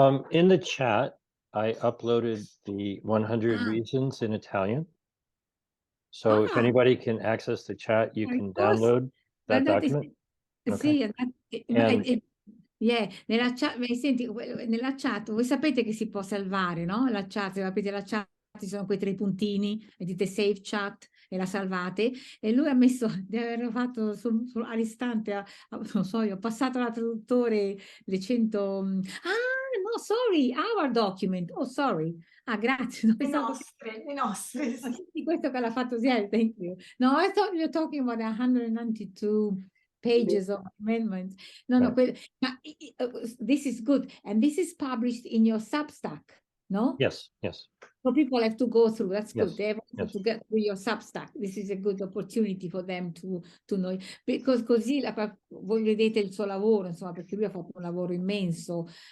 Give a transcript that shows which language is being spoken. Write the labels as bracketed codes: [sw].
[en] In the chat, I uploaded the 100 Ah. reasons in Italian. So if anybody can access the chat, you can download that document. [it] Sì, [en] And- [it] nella chat, senti, nella chat, voi sapete che si può salvare, no? La chat, se aprite la chat, ci sono quei tre puntini, e dite save chat e la salvate. E lui ha messo di averlo fatto all'istante, non so, io ho passato alla traduttore le 100... [en] no, sorry, our document. Oh, sorry. [it] Ah, grazie. I nostri, sì. Sì, questo che l'ha fatto Ziel, [en] thank you. No, I thought you were talking about 192 pages of amendments. No, no, this is good. And this is published in your Substack, no? Yes. So people have to go through. That's Yes, good. They have yes. to get through your Substack. This is a good opportunity for them to know. [it] Because così voi vedete il suo lavoro, insomma, perché lui ha fatto un lavoro immenso.